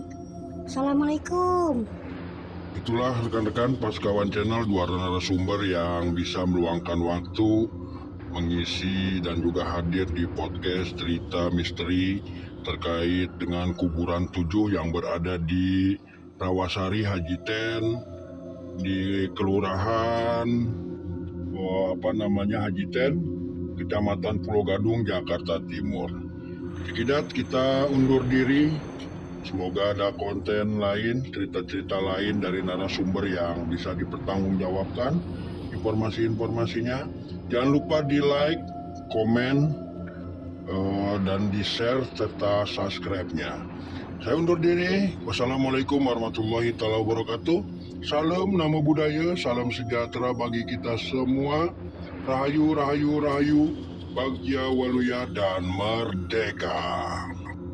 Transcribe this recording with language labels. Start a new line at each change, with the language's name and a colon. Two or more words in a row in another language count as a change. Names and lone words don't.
Indonesian: Assalamualaikum. Itulah rekan-rekan Paskawan Channel, dua narasumber yang bisa meluangkan waktu mengisi dan juga hadir di podcast cerita misteri terkait dengan kuburan 7 yang berada di Rawasari Haji Ten di Kelurahan Haji Ten, Kecamatan Pulau Gadung, Jakarta Timur. Sekidat kita undur diri. Semoga ada konten lain, cerita-cerita lain dari narasumber yang bisa dipertanggungjawabkan informasi-informasinya. Jangan lupa di like, komen, dan di share serta subscribe-nya. Saya undur diri.
Arabic: والسلام عليكم ورحمة الله وبركاته.
Indonesian: Salam nama budaya, salam sejahtera bagi kita semua. Rahayu, rahayu, rahayu,
Sundanese: Bagja Waluya
Indonesian: dan Merdeka.